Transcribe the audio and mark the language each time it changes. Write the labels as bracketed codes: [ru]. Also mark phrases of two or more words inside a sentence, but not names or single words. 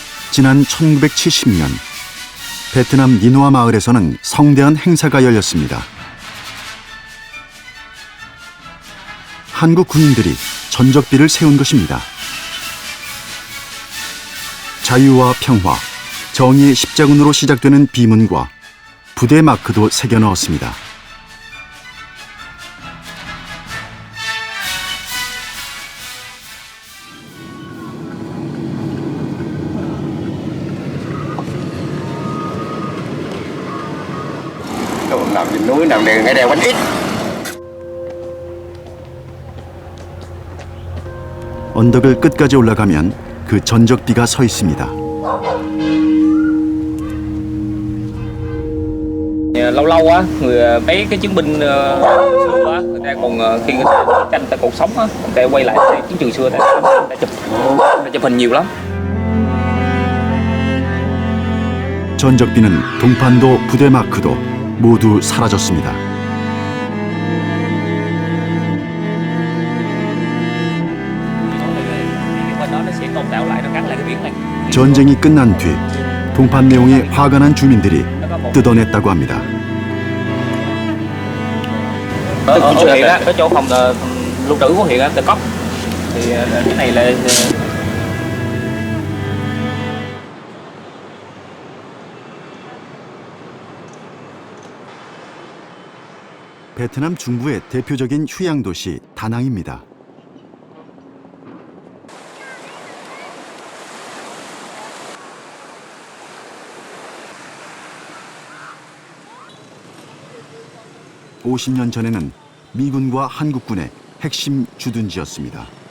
[ko] 지난 1970년 베트남 니노아 마을에서는 성대한 행사가 열렸습니다. 한국 군인들이 전적비를 세운 것입니다. 자유와 평화, 정의의 십자군으로 시작되는 비문과 부대 마크도 새겨 넣었습니다. [vi] nằm trên núi nằm đường ngay đèo Bánh Ít. [ko] 언덕을 끝까지 올라가면 그 전적비가 서 있습니다. [vi] Lâu lâu á, mấy cái chiến binh xưa á, người ta còn khi người ta tranh ta còn sống á, người ta quay lại chiến trường xưa, người ta chụp hình nhiều lắm. [ko] 전적비는 동판도 부대 마크도 모두 사라졌습니다. 전쟁이 끝난 뒤 동판 내용에 화가 난 주민들이 뜯어냈다고 합니다. [vi] Ở huyện á, cái chỗ phòng lưu trữ của huyện á, Tờ Cốc, thì cái này là [ko] 베트남 중부의 대표적인 휴양 도시 다낭입니다. (50년) 전에는 미군과 한국군의 핵심 주둔지였습니다.